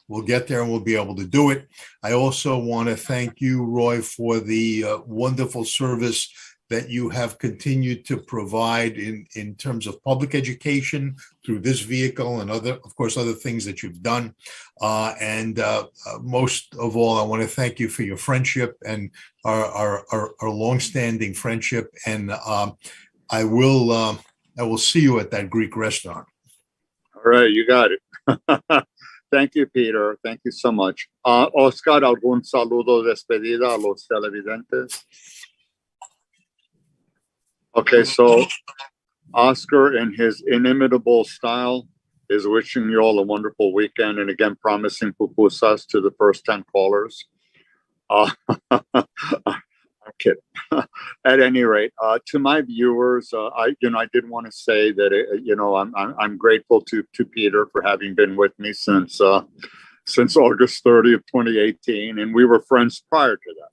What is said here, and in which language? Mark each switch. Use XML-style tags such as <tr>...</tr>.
<en>We'll get there and we'll be able to do it. I also want to thank you, Roy, for the wonderful service that you have continued to provide in terms of public education through this vehicle and other things that you've done. And most of all, I want to thank you for your friendship and our longstanding friendship. And I will see you at that Greek restaurant. All right, you got it. Thank you, Peter. Thank you so much.</en> <es>Oscar, ¿algún saludo de despedida a los televidentes?</es> <en>Okay, so Oscar, in his inimitable style, is wishing you all a wonderful weekend, and again promising pupusas to the first 10 callers. I'm kidding. At any rate, to my viewers, I did want to say that I'm grateful to Peter for having been with me since August 30 of 2018, and we were friends prior to that.</en>